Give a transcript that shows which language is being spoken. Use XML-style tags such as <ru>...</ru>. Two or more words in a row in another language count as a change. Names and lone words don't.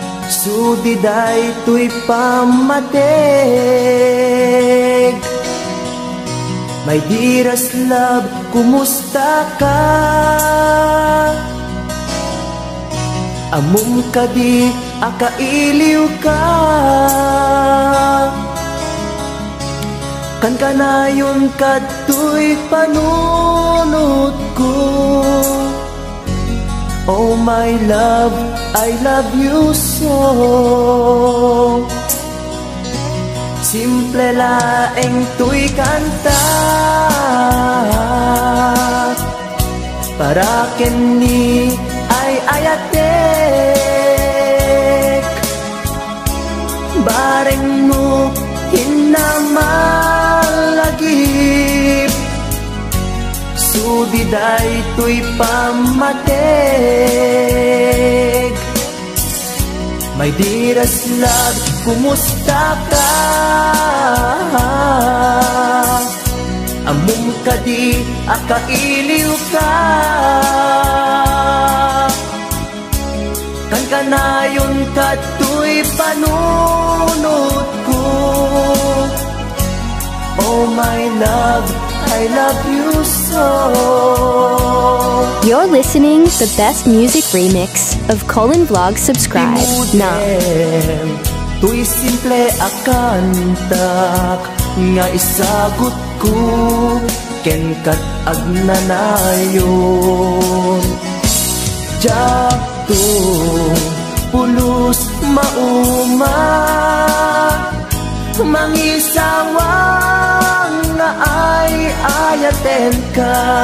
<ilo>Sudi daytoy pamatig.</ilo> <en>My dearest love,</en> <ilo>kumusta ka? Amom ka di akailiw ka. Kan kanayon kadtoy panunot ko.</ilo> <en>Oh my love, I love you so.</en> <ilo>Simple laeng tuy kanta para kini ay ayatek. Bareng mo hinamalagip. Sudi daytoy pamatig.</ilo> <en>My dearest love,</en> <ilo>kumusta ka? Amom ka di akailiw ka. Kan kanayon kadtoy panunot ko.</ilo> <en>Oh my love, I love you so. You're listening the best music remix of Colin Vlog. Subscribe now.</en> <ilo>Tuy simple akantak nga isagot ko ken kat agnanayon. Jakto pulos mauma mangisawang nga ay ayaten ka.</ilo>